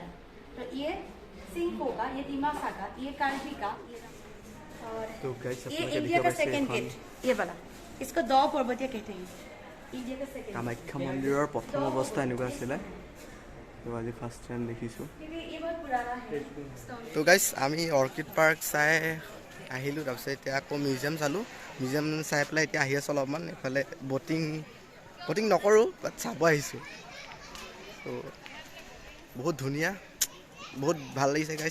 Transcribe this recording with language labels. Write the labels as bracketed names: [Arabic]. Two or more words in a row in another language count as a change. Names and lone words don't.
[Hindi] तो ये सिंह होगा, ये दिमासा का, ये कार्बी का, और ये इंडिया का [English] second gate, [Hindi] ये वाला इसको दो पर्वतीय कहते हैं। इंडिया का सेकंड [Assamese] কামাখ্যা মন্দিৰৰ প্ৰথম অৱস্থা এনেকুৱা আছিলে, তো আজি [English] first time [Assamese] দেখিছোঁ। [Hindi] ये बहुत पुराना है। [Assamese] তো গাইজ আমি অৰ্কিড পাৰ্ক চাই আহিলোঁ, তাৰপিছত এতিয়া আকৌ মিউজিয়াম চালোঁ। মিউজিয়াম চাই পেলাই এতিয়া আহি আছোঁ অলপমান এইফালে বটিং নকৰোঁ, বাট চাব আহিছোঁ। তো বহুত ধুনীয়া, বহুত ভাল লাগিছে গাইজ।